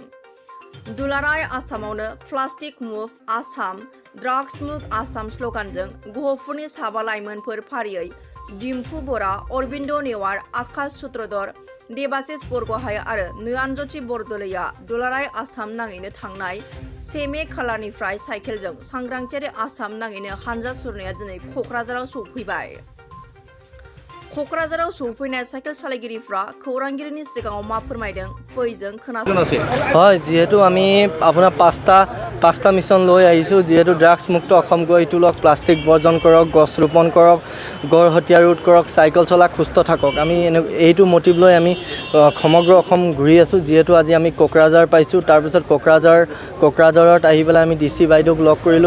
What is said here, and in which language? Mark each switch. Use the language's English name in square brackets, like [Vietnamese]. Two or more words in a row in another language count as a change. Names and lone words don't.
[Bodo] दुलाराय आसामावनो प्लास्टिक मुभ आसाम ड्राग्स मुक्त आसाम स्लगानजों गहपुरनि साबा लाइमोनफोर फारियै डिम्पु बरा, अरबिन्द नेवार, आकाश सूत्रधर, देबाशिष बरग'हाय आरो नयनज्योति बरदलैया दुलाराय आसाम नाङैनो थांनाय 1 मे खालारनिफ्राय साइकेलजों सांग्रांथियारि आसाम नाङैनो हानजा सुरनाया दिनै क'क्राझाराव सौफैबाय। क'क्राझाराव सौफैनाय साइकेल सालायगिरिफ्रा खौरांगिरिनि सिगाङाव मा फोरमायदों फैजों खोनासंसै। [Assamese] হয়, যিহেতু আমি আপোনাৰ পাঁচটা মিছন লৈ আহিছোঁ। যিহেতু ড্ৰাগছ মুক্ত অসম গঢ়ি তোলক, প্লাষ্টিক বৰ্জন কৰক, গছ ৰোপণ কৰক, গড় হত্যা ৰোধ কৰক, চাইকেল চলাক, সুস্থ থাকক। আমি এইটো মটিভ লৈ আমি সমগ্ৰ অসম ঘূৰি আছোঁ। যিহেতু আজি আমি কোকৰাঝাৰ পাইছোঁ, তাৰপিছত কোকৰাঝাৰত আহি পেলাই আমি DC বাইদেউক লগ কৰিলোঁ।